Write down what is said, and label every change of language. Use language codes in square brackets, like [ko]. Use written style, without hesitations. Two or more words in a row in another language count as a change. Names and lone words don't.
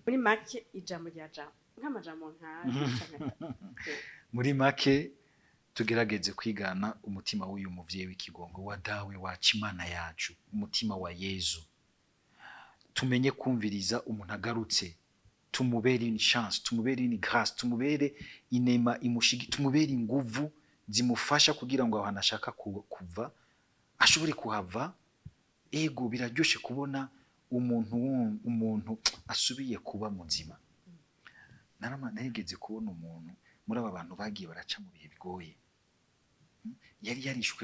[rn] muri make ijambo rya jambo nk'amajambo muri make tugerageze kwigana umutima w'uyu muvyeyi w'ikigongo wa dawe wacu Imana yacu umutima wa Yezu tumenye kumviriza umuntu agarutse tumubere [fr] une chance [rn] tumubere [fr] une grâce [rn] tumubere inema imushigi tumubere inguvu zimufasha kugira ngo aho anashaka kuva ashobore kuhava ego biraryoshe kubona umuntu asubiye kuba muzima narigeze kubona umuntu muri aba bantu bagiye baraca mu bihe bigoye yari yarishwe